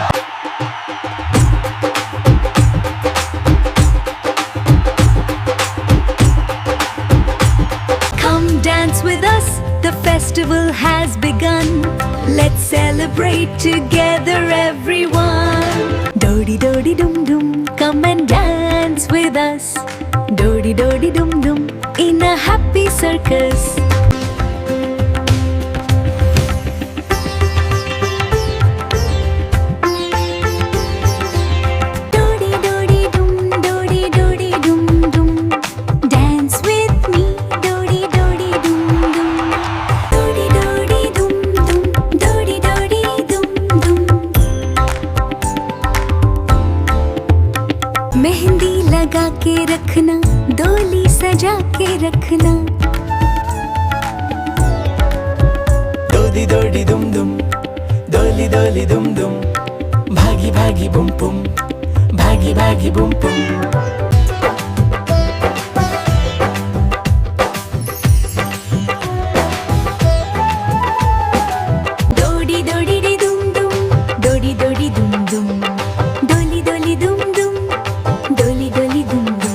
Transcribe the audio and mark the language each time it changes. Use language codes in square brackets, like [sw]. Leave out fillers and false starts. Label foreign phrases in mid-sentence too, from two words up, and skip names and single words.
[en] Come dance with us, the festival has begun. Let's celebrate together, everyone. Dodi dodi dum dum, come and dance with us. Dodi dodi dum dum, in a happy circus. Dodi dodi dum, dodi dodi dum dum. Dance with me, dodi dodi dum dum. Dodi dodi dum dum, dodi dodi dum dum. [hi] मेहंदी लगा के रखना, डोली सजा के रखना. Dodi dodi dum dum, doli doli dum dum, bhagi bhagi bum bum, bhagi bhagi bum bum. Dodi dodi di dum dum, dodi dodi dum dum. Doli doli dum dum, doli doli dum dum.